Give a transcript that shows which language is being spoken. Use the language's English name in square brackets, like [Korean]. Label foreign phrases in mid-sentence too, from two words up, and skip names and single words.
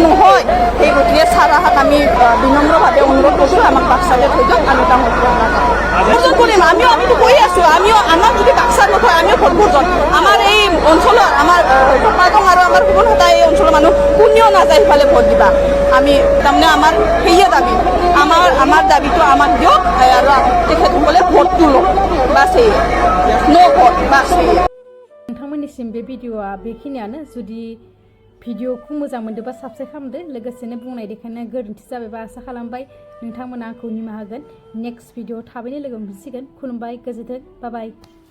[Assamese] নহয় সেই গতিকে ছাৰ আহাক আমি বিনম্ৰভাৱে অনুৰোধ কৰিছোঁ আমাক বাক্সা ভাবে থৈ দিয়ক আমি ডাঙৰ ভোটজন কৰিম আমিতো কৈ আছো আমাক যদি বাক্সাত নথয় আমিও ভোটজন আমাৰ এই অঞ্চলৰ আমাৰ পাটং আৰু আমাৰ সুবনহাটা এই অঞ্চলৰ মানুহ কোনেও নাযায় সিফালে ভোট দিবা আমি তাৰমানে আমাৰ সেয়ে দাবী আমাৰ দাবীটো আমাক দিয়ক আৰু তেখেতসকলে ভোটটো লওক বাছ সেয়ে [English] no vote [Assamese] বাছ সেয়ে [Bodo] नोंथांमोननिसिम बे भिडिअ'आ बेखिनियानो जुदि भिडिअ'खौ मोजां मोनदोंबा साबस्क्राइब खालामदो लोगोसेनो बुंनाय देखायनाया गोरोन्थि जाबायबा आसा खालामबाय नोंथांमोना आंखौ निमाहा होगोन [English] next video [Bodo] थाबैनो लोगो मोनसिगोन खुलुमबाय गोजोन्थों [English] bye bye